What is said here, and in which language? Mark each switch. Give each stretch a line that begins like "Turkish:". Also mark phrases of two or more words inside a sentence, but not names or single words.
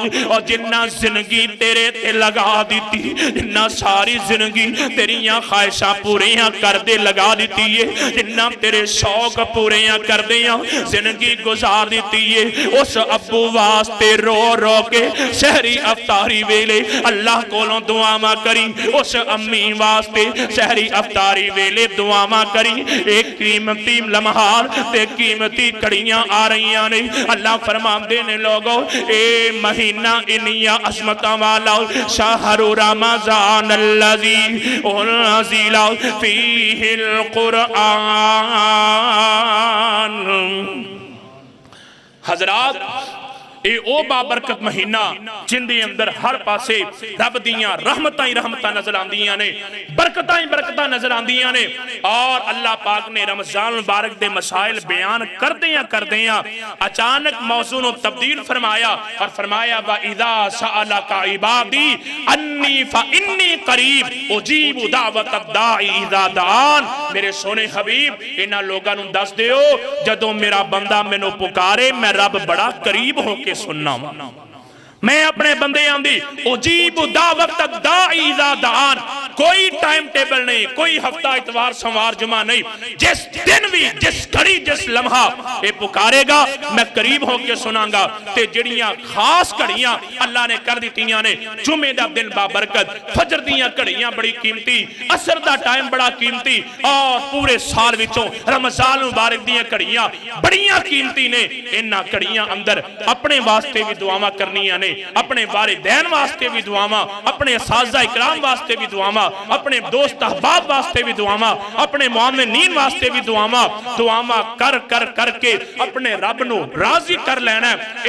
Punjabi: اور جنہاں زندگی تیرے تے لگا دی، جنہاں ساری زندگی تیریاں خواہشاں پوریاں کر دے لگا دی ہے، جنہاں تیرے شوق پوریاں کر دے زندگی گزار دی ہے، اس ابو واسطے رو رو کے سحری افطاری ویلے اللہ کولوں دعاواں کری، اس امی واسطے سحری افطاری ویلے دعاواں کری. ایک قیمتی لمحات تے قیمتی گھڑیاں آ رہی نیں. اللہ فرماتے نیں لوگو اے مہینہ انیاں عظمتاں والا
Arabic: شهر رمضان الذي أنزل فيه القرآن.
Punjabi: حضرات اے او بابرکت مہینہ جندے اندر ہر پاسے رب دیاں رحمتاں ہی رحمتاں نظر آندیاں نیں، برکتاں ہی برکتاں نظر آندیاں نیں. اور اللہ پاک نے رمضان مبارک دے مسائل بیان کردیاں اچانک موضوع نوں تبدیل فرمایا اور فرمایا
Arabic: وإذا سألك عبادي عني فإني قريب أجيب دعوة الداع إذا دعان.
Punjabi: میرے سوہنے حبیب انہاں لوگاں نوں دس دیو جدوں میرا بندہ مینوں پکارے میں رب بڑا قریب ہو کے سننا واں. میں اپنے بندے آندی
Arabic: أجيب دعوة الداع إذا دعان,
Punjabi: کوئی
English: time table
Punjabi: نہیں، کوئی ہفتہ اتوار سوموار جمعہ نہیں، جس دن بھی جس گھڑی جس لمحہ یہ پکارے گا میں قریب ہو کر سناں گا. تے جہڑیاں خاص گھڑیاں اللہ نے کر دتیاں نیں، جمعے دا دن بابرکت، فجر دیاں گھڑیاں بڑی قیمتی، عصر دا ٹائم بڑا قیمتی، اور پورے سال وچوں رمضان مبارک دیاں گھڑیاں بڑیاں قیمتی نیں. انہاں گھڑیاں اندر اپنے واسطے بھی دعاواں کرنیاں نیں، اپنے والدین واسطے بھی دعاواں، اپنے اساتذہ اکرام واسطے بھی دعاواں، اپنے دوست احباب واسطے بھی دعاواں، اپنے مؤمنین واسطے بھی دعاواں کر کر کرکے اپنے رب نوں راضی کر لینا ہے.